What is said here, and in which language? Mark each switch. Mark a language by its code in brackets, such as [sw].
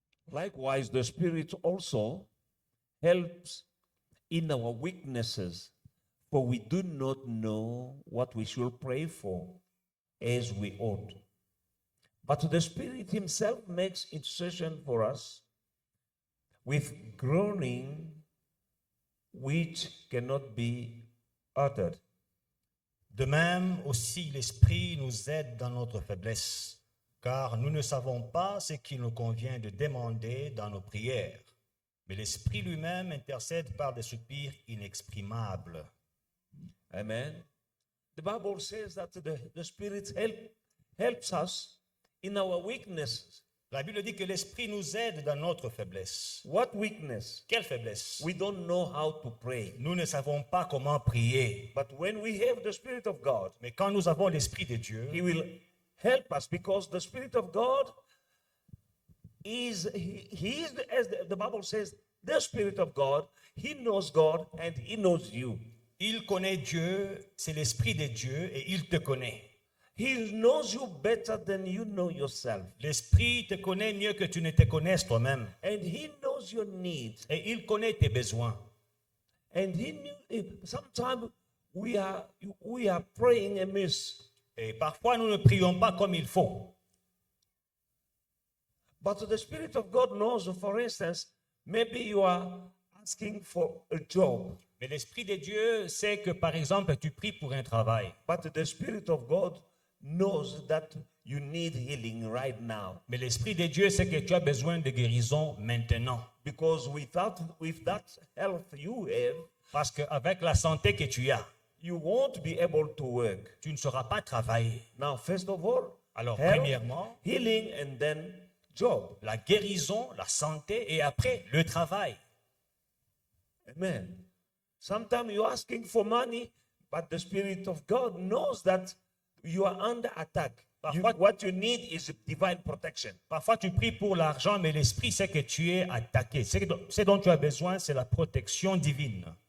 [en] Likewise, the Spirit also helps in our weaknesses, for we do not know what we should pray for as we ought. But the Spirit Himself makes intercession for us with groaning which cannot be uttered. [fr] De même aussi, l'Esprit nous aide dans notre faiblesse, car nous ne savons pas ce qu'il nous convient de demander dans nos prières. Mais l'Esprit lui-même intercède par des soupirs inexprimables. Amen. [en] The Bible says that the Spirit helps us in our weaknesses. [fr] La Bible dit que l'Esprit nous aide dans notre faiblesse. [en] What weakness? [fr] Quelle faiblesse? [en] We don't know how to pray. [fr] Nous ne savons pas comment prier. [en] But when we have the Spirit of God, [fr] Mais quand nous avons l'Esprit de Dieu, [en] He will help us, because the Spirit of God is, he is, as the Bible says, the Spirit of God. He knows God and He knows you. [fr] il connaît Dieu, c'est l'Esprit de Dieu et il te connaît. [en] He knows you better than you know yourself. [fr] L'Esprit te connaît mieux que tu ne te connaisses toi-même. [en] And He knows your needs. [fr] Et il connaît tes besoins. [en] And He knew, sometimes we are praying amiss. [fr] Et parfois, nous ne prions pas comme il faut. [en] But the Spirit of God knows, for instance, maybe you are asking for a job. [fr] Mais l'Esprit de Dieu sait que, par exemple, tu pries pour un travail. [en] But the Spirit of God knows that you need healing right now. [fr] Mais l'Esprit de Dieu sait que tu as besoin de guérison maintenant. [en] Because with that health you have, [fr] Parce qu'avec la santé que tu as, [en] you won't be able to work. [fr] tu ne sauras pas travailler. [en] Now, first of all, [fr] Alors, [en] health, [fr] premièrement, [en] healing, and then job. [fr] la guérison, la santé et après, le travail. Amen. [en] Sometimes you're asking for money, but the Spirit of God knows that you are under attack. What you need is divine protection. [fr] Parfois, tu pries pour l'argent, mais l'Esprit sait que tu es attaqué. Ce dont tu as besoin, c'est la protection divine.